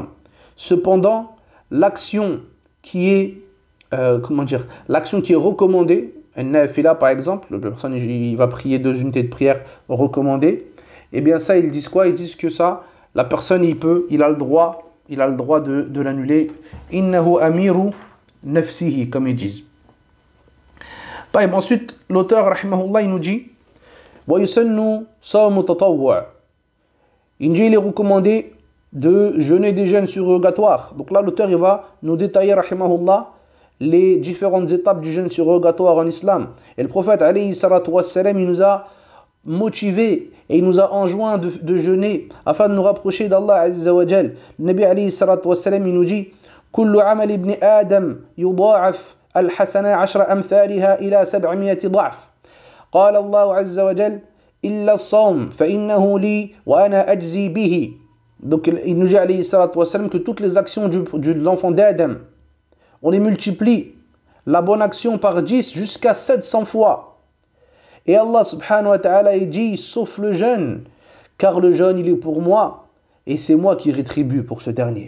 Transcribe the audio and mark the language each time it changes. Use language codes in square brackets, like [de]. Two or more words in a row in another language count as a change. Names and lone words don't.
[fr] Cependant, l'action qui est recommandée, un nafila par exemple, la personne il va prier 2 unités de prière recommandées, et bien ça ils disent quoi? Ils disent que ça, la personne il a le droit de l'annuler. [ar] إنه أمير نفسه, [fr] comme ils disent. Ensuite, l'auteur rahimahullah, il nous dit: [ar] ويسن صوم التطوع'. [fr] Il est recommandé de jeûner des jeûnes surrogatoires. Donc là, l'auteur il va nous détailler rahimahullah les différentes étapes du jeûne surrogatoire en islam. Et le prophète [ar] عليه الصلاة والسلام, [fr] il nous a motivé et il nous a enjoint de jeûner afin de nous rapprocher d'Allah [ar] عز وجل. [fr] Le Nabi [ar] عليه الصلاة والسلام, [fr] il nous dit: [ar] كل عمل ابن آدم يضاعف الحسنة 10 أمثالها إلى 700 ضعف. قال الله عز وجل: إلا الصوم فإنه لي وأنا أجزي به. [fr] Donc il nous dit [ar] عليه الصلاة والسلام [fr] que toutes les actions de l'enfant d'Adam, on les multiplie, la bonne action par 10 jusqu'à 700 fois. Et Allah [ar] سبحانه وتعالى, [fr] il dit: sauf le jeûne, car le jeûne il est pour moi et c'est moi qui rétribue pour ce dernier.